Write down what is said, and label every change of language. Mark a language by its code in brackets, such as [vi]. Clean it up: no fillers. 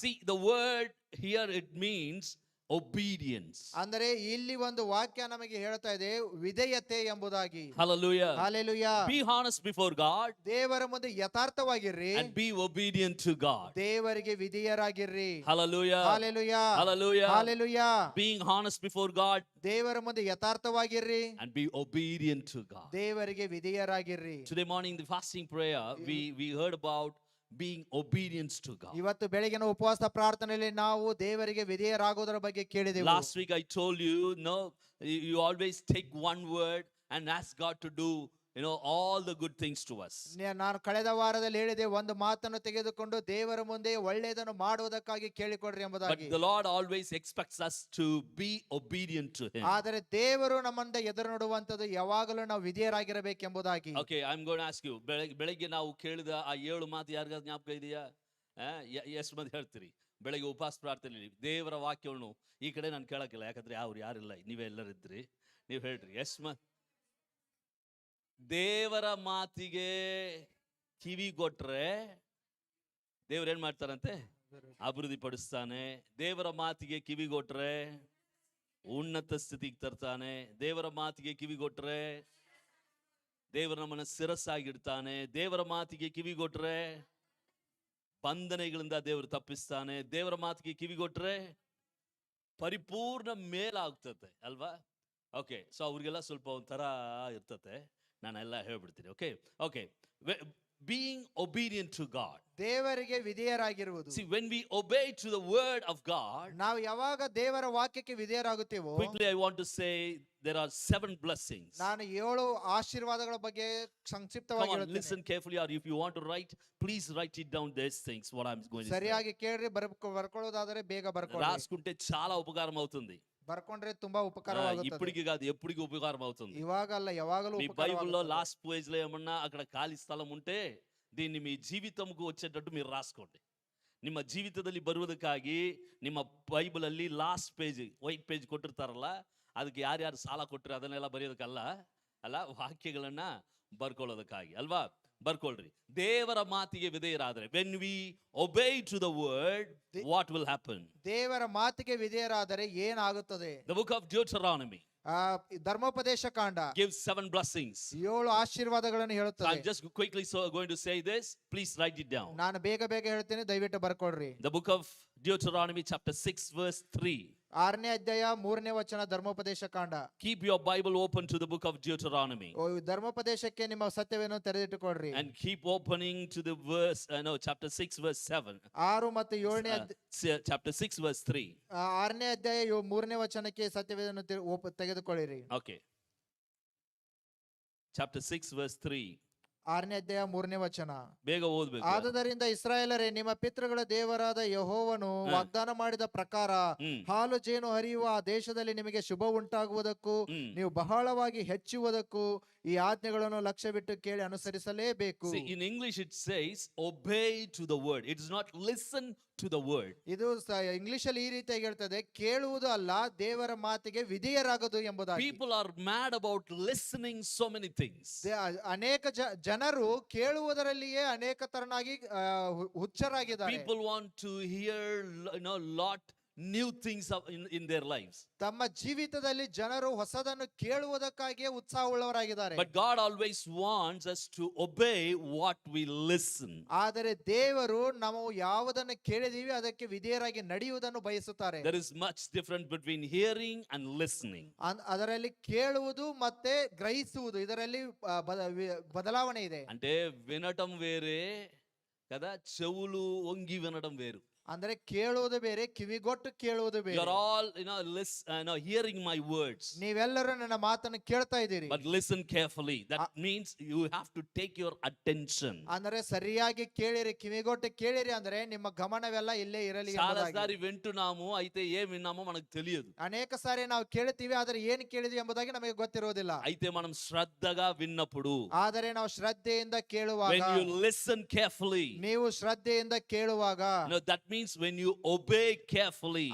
[en] See, the word here it means obedience. [kn] ಅಂದರೆ ಇಲ್ಲಿ ಒಂದು ವಾಕ್ಯ ನಮಗೆ ಹೇಳ್ತಾ ಇದೆ ವಿಧೇಯತೆ ಎಂಬುದಾಗಿ. [en] Hallelujah. [kn] Hallelujah. [en] Be honest before God [kn] ದೇವರ ಮುಂದೆ ಯಥಾರ್ಥವಾಗಿರ್ರಿ, [en] and be obedient to God. [kn] ದೇವರಿಗೆ ವಿಧೇಯರಾಗಿರ್ರಿ. [en] Hallelujah. [kn] Hallelujah. [en] Hallelujah. [kn] Hallelujah. [en] Being honest before God [kn] ದೇವರ ಮುಂದೆ ಯಥಾರ್ಥವಾಗಿರ್ರಿ, [en] and be obedient to God. [kn] ದೇವರಿಗೆ ವಿಧೇಯರಾಗಿರ್ರಿ. [en] Today morning, the fasting prayer, we heard about being obedience to God. [kn] ಇವತ್ತು ಬೆಳಗಿನ ಉಪವಾಸ ಪ್ರಾರ್ಥನೆಯಲ್ಲಿ ನಾವು ದೇವರಿಗೆ ವಿಧೇಯರಾಗೋದರ ಬಗ್ಗೆ ಕೇಳಿದೆವು. [en] Last week I told you, no, you always take one word and ask God to do, all the good things to us. [kn] ನಾನು ಕಳೆದ ವಾರದಲ್ಲಿ ಹೇಳಿದೆ, ಒಂದು ಮಾತನ್ನು ತೆಗೆದುಕೊಂಡು ದೇವರ ಮುಂದೆ ಒಳ್ಳೆಯದನ್ನು ಮಾಡುವುದಕ್ಕಾಗಿ ಕೇಳಿಕೊಡ್ರಿ [en] But [kn] ಎಂಬುದಾಗಿ. [en] the Lord always expects us to be obedient to Him. [kn] ಆದರೆ ದೇವರು ನಮ್ಮಂದ ಎದುರು ನೋಡುವಂತದ್ದು ಯಾವಾಗಲೂ ನಾವು ವಿಧೇಯರಾಗಿರಬೇಕೆಂಬುದಾಗಿ. [en] Okay, I'm going to ask you, [kn] ಬೆಳಗ್ಗೆ ನಾವು ಕೇಳಿದ ಆ 7 ಮಾತು ಯಾರಿಗಾದ್ರು ಜ್ಞಾಪಕ ಇದೆಯಾ? ಎಷ್ಟು ಮಂದಿ ಹೇಳ್ತೀರಿ? ಬೆಳಗ್ಗೆ ಉಪವಾಸ ಪ್ರಾರ್ಥನೆಯಲ್ಲಿ ದೇವರ ವಾಕ್ಯವನ್ನು ಈ ಕಡೆ ನಾನು ಕೇಳಕ್ಕಿಲ್ಲ, ಯಾಕಂದ್ರೆ ಯಾರಿಲ್ಲ, ನೀವೇ ಎಲ್ಲರಿದ್ರಿ, ನೀವು ಹೇಳ್ರಿ. ದೇವರ ಮಾತಿಗೆ ಕಿವಿ ಕೊಟ್ರೆ ದೇವ್ರ ಏನ್ ಮಾಡ್ತಾರಂತೆ? ಅಭಿವೃದ್ಧಿ ಪಡಿಸ್ತಾನೆ. ದೇವರ ಮಾತಿಗೆ ಕಿವಿ ಕೊಟ್ರೆ ಉನ್ನತ ಸ್ಥಿತಿಗೆ ತರ್ತಾನೆ. ದೇವರ ಮಾತಿಗೆ ಕಿವಿ ಕೊಟ್ರೆ ದೇವರ ನಮ್ಮನ್ನ ಶಿರಸ್ಸಾಗಿಡ್ತಾನೆ. ದೇವರ ಮಾತಿಗೆ ಕಿವಿ ಕೊಟ್ರೆ ಬಂಧನೆಗಳಿಂದ ದೇವರು ತಪ್ಪಿಸ್ತಾನೆ. ದೇವರ ಮಾತಿಗೆ ಕಿವಿ ಕೊಟ್ರೆ ಪರಿಪೂರ್ಣ ಮೇಲಾಗ್ತದೆ ಅಲ್ವಾ? ಓಕೆ, ಸೊ ಅವ್ರಿಗೆಲ್ಲ ಸ್ವಲ್ಪ ಒಂಥರ ಇರ್ತತೆ, ನಾನೆಲ್ಲ ಹೇಳ್ಬಿಡ್ತೀನಿ. [en] Okay okay being obedient to God. [kn] ದೇವರಿಗೆ ವಿಧೇಯರಾಗಿರುವುದು. [en] See, when we obey to the word of God, [kn] ನಾವು ಯಾವಾಗ ದೇವರ ವಾಕ್ಯಕ್ಕೆ ವಿಧೇಯರಾಗುತ್ತೇವೋ, [en] quickly I want to say there are 7 blessings. [kn] ನಾನು 7 ಆಶೀರ್ವಾದಗಳ ಬಗ್ಗೆ [en] Come [kn] ಸಂಕ್ಷಿಪ್ತವಾಗಿ [en] on, [kn] ಹೇಳ್ತೇನೆ. [en] listen carefully, or if you want to write, please write it down, these things what I'm going to say. [kn] ಸರಿಯಾಗಿ ಕೇಳ್ರಿ, ಬರ್ಕೊಳ್ಳೋದಾದ್ರೆ ಬೇಗ ಬರ್ಕೊಳ್ಳಿ. [te] రాసుకుంటే చాలా ఉపకారం అవుతుంది. [kn] ಬರ್ಕೊಂಡ್ರೆ ತುಂಬಾ ಉಪಕಾರವಾಗುತ್ತದೆ. [te] ఇప్పటికి కాదు, ఎప్పటికి ఉపకారం అవుతుంది. [kn] ಇವಾಗಲ್ಲ, ಯಾವಾಗಲೂ [te] మీ బైబిల్లో [kn] ಉಪಕಾರವಾಗುತ್ತದೆ. [te] లాస్ట్ పేజ్ లో ఏమన్నా అక్కడ ఖాళీ స్థలం ఉంటే దీన్ని మీ జీవితంకు వచ్చేటట్టు మీరు ರಾಸ್ಕೊಳ್ಳಿ. [kn] ನಿಮ್ಮ ಜೀವಿತದಲ್ಲಿ ಬರುವುದಕ್ಕಾಗಿ ನಿಮ್ಮ ಬೈಬಲ್ ಅಲ್ಲಿ ಲಾಸ್ಟ್ ಪೇಜ್, ವೈಟ್ ಪೇಜ್ ಕೊಟ್ಟಿರ್ತಾರಲ್ಲ, ಅದಕ್ಕೆ ಯಾರ್ಯಾರು ಸಾಲ ಕೊಟ್ಟರೆ ಅದನ್ನೆಲ್ಲ ಬರೆಯೋದಕ್ಕಲ್ಲ, ವಾಕ್ಯಗಳನ್ನ ಬರ್ಕೊಳ್ಳೋದಕ್ಕಾಗಿ ಅಲ್ವಾ? ಬರ್ಕೊಳ್ರಿ. ದೇವರ ಮಾತಿಗೆ ವಿಧೇಯರಾದರೆ, [en] when we obey to the word, what will happen? [kn] ದೇವರ ಮಾತಿಗೆ ವಿಧೇಯರಾದರೆ ಏನಾಗುತ್ತದೆ? [en] The book of Deuteronomy [kn] ಧರ್ಮೋಪದೇಶ ಕಾಂಡ [en] gives 7 blessings. [kn] 7 ಆಶೀರ್ವಾದಗಳನ್ನು [en] So [kn] ಹೇಳುತ್ತದೆ. [en] I'm just quickly going to say this. Please write it down. [kn] ನಾನು ಬೇಗ ಹೇಳ್ತೇನೆ, ದಯವಿಟ್ಟು ಬರ್ಕೊಳ್ರಿ. [en] The book of Deuteronomy chapter 6 verse 3. [kn] 6ನೇ ಅಧ್ಯಾಯ 3ನೇ ವಚನ, ಧರ್ಮೋಪದೇಶ ಕಾಂಡ. [en] Keep your Bible open to the book of Deuteronomy. [kn] ಧರ್ಮೋಪದೇಶಕ್ಕೆ ನಿಮ್ಮ ಸತ್ಯವೇನು ತೆರೆದಿಟ್ಟುಕೊಡ್ರಿ. [en] And keep opening to the verse, chapter 6 verse 7. [kn] 6 ಮತ್ತು 7ನೇ [en] Chapter 6 verse 3. [kn] 6ನೇ ಅಧ್ಯಾಯ 3ನೇ ವಚನಕ್ಕೆ ಸತ್ಯವೇದನ್ನು ತೆಗೆದುಕೊಳ್ಳಿರಿ. [en] Okay. Chapter 6 verse 3. [kn] 6ನೇ ಅಧ್ಯಾಯ 3ನೇ ವಚನ. ಬೇಗ ಓದ್ಬೇಕು. ಆದುದರಿಂದ ಇಸ್ರಾಯೇಲರೇ, ನಿಮ್ಮ ಪಿತೃಗಳ ದೇವರಾದ ಯೆಹೋವನು ವಾಗ್ದಾನ ಮಾಡಿದ ಪ್ರಕಾರ ಹಾಲು ಜೇನು ಹರಿಯುವ ಆ ದೇಶದಲ್ಲಿ ನಿಮಗೆ ಶುಭ ಉಂಟಾಗುವುದಕ್ಕೂ ನೀವು ಬಹಳವಾಗಿ ಹೆಚ್ಚುವುದಕ್ಕೂ ಈ ಆಜ್ಞೆಗಳನ್ನು ಲಕ್ಷ್ಯವಿಟ್ಟು ಕೇಳಿ ಅನುಸರಿಸಲೇಬೇಕು. [en] See, in English it says obey to the word. It is not listen to the word. [kn] ಇದು ಇಂಗ್ಲಿಷ್ ಅಲ್ಲಿ ಈ ರೀತಿಯಾಗಿ ಹೇಳ್ತದೆ, ಕೇಳುವುದು ಅಲ್ಲ, ದೇವರ ಮಾತಿಗೆ ವಿಧೇಯರಾಗದು ಎಂಬುದಾಗಿ. [en] People are mad about listening so many things. [kn] ಅನೇಕ ಜನರು ಕೇಳುವುದರಲ್ಲಿಯೇ ಅನೇಕ ತರನಾಗಿ ಹುಚ್ಚರಾಗಿದ್ದಾರೆ. [en] People want to hear lot new things in their lives. [kn] ತಮ್ಮ ಜೀವಿತದಲ್ಲಿ ಜನರು ಹೊಸದನ್ನು ಕೇಳುವುದಕ್ಕಾಗಿಯೇ ಉತ್ಸಾಹವುಳ್ಳವರಾಗಿದ್ದಾರೆ. [en] But God always wants us to obey what we listen. [kn] ಆದರೆ ದೇವರು ನಾವು ಯಾವುದನ್ನು ಕೇಳಿದೀವಿ ಅದಕ್ಕೆ ವಿಧೇಯರಾಗಿ ನಡೆಯುವುದನ್ನು ಬಯಸುತ್ತಾರೆ. [en] There is much difference between hearing and listening. [kn] ಅದರಲ್ಲಿ ಕೇಳುವುದು ಮತ್ತೆ ಗ್ರಹಿಸುವುದು ಇದರಲ್ಲಿ బదలావణ ಇದೆ. [te] అంటే వినటం వేరే కదా, చెవులు వంగి వినడం వేరు. [kn] ಅಂದ್ರೆ ಕೇಳುವುದು ಬೇರೆ, ಕಿವಿಗೊಟ್ಟು ಕೇಳುವುದು [en] You [kn] ಬೇರೆ. [en] are all hearing my words, [kn] ನೀವೆಲ್ಲರೂ ನನ್ನ ಮಾತನ್ನು ಕೇಳ್ತಾ ಇದ್ದೀರಿ. [en] but listen carefully. That means you have to take your attention. [kn] ಅಂದ್ರೆ ಸರಿಯಾಗಿ ಕೇಳಿರಿ, ಕಿವಿಗೊಟ್ಟು ಕೇಳಿರಿ ಅಂದ್ರೆ ನಿಮ್ಮ ಗಮನವೆಲ್ಲ ಇಲ್ಲೇ ಇರಲಿ [te] చాలా [kn] ಎಂಬುದಾಗಿ. [te] సారి వింటున్నాము, అయితే ఏం విన్నామో మనకు తెలియదు. [kn] ಅನೇಕ ಸಾರಿ ನಾವು ಕೇಳ್ತೀವಿ ಆದ್ರೆ ಏನು ಕೇಳಿದ್ವಿ ಎಂಬುದಾಗಿ ನಮಗೆ ಗೊತ್ತಿರೋದಿಲ್ಲ. [te] అయితే మనం శ్రద్ధగా విన్నప్పుడు, [kn] ಆದರೆ ನಾವು ಶ್ರದ್ಧೆಯಿಂದ ಕೇಳುವಾಗ, [en] when you listen carefully, [kn] ನೀವು ಶ್ರದ್ಧೆಯಿಂದ ಕೇಳುವಾಗ, [en] that means when you obey carefully.